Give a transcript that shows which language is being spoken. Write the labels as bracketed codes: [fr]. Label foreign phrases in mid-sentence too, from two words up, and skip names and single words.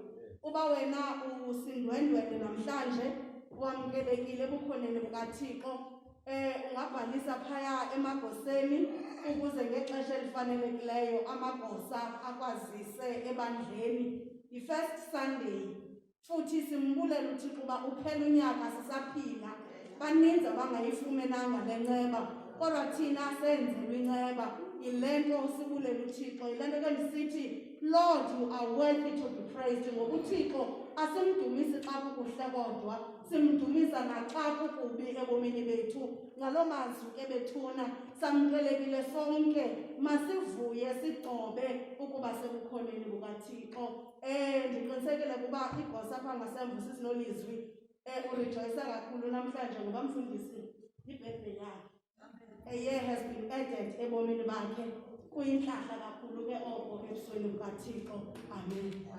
[xh] Uba wena usindwendwele namhlanje wamkelekile ebukhoneni bukaThixo, ungabhalisa phaya emagoseni ukuze ngexesha elifanelekileyo amagosa akwazise ebandleni. Yi- [en] first Sunday, [xh] futhi simbulela uThixo uba uphela unyaka sisaphila. Baninzi abangayifumenanga le nceba, kodwa thina senzelwe inceba. Yile nto sibulela uThixo, yile nto ke ndisithi, [en] Lord, you are worthy to be praised. [xh] Ngoba uThixo asimdumisi xa kukuhle kodwa, simdumisa naxa kukubi ebomini bethu. Ngaloo mazwi ke bethuna, samkelekile sonke, masivuye sigcobe ukuba sebukhoneni bukaThixo. Ndiqinisekile kuba igosa apha ngasemva sisinolizwi urejoyisa kakhulu namhlanje ngoba mfundisi ibirthday yakhe. [en] A year has been added [xh] ebomini bakhe. Kuyintlahla kakhulu ke oko ebusweni bukaThixo. Amen.